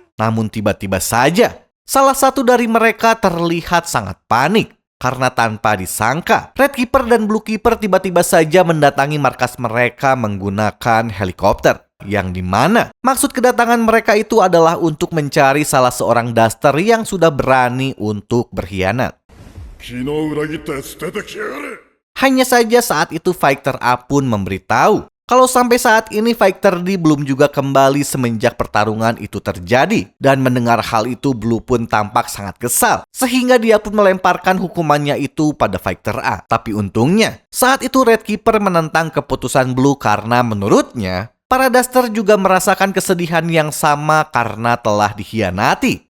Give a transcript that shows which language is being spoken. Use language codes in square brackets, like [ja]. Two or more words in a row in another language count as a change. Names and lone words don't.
[id] Namun tiba-tiba saja, salah satu dari mereka terlihat sangat panik. Karena tanpa disangka, Red Keeper dan Blue Keeper tiba-tiba saja mendatangi markas mereka menggunakan helikopter. Yang dimana maksud kedatangan mereka itu adalah untuk mencari salah seorang duster yang sudah berani untuk berkhianat. [ja] 昨日裏切ったやつ出てきやがれ。 [id] Hanya saja saat itu Fighter A pun memberitahu kalau sampai saat ini Fighter D belum juga kembali semenjak pertarungan itu terjadi. Dan mendengar hal itu Blue pun tampak sangat kesal. Sehingga dia pun melemparkan hukumannya itu pada Fighter A. Tapi untungnya saat itu Red Keeper menentang keputusan Blue karena menurutnya para duster juga merasakan kesedihan yang sama karena telah dikhianati.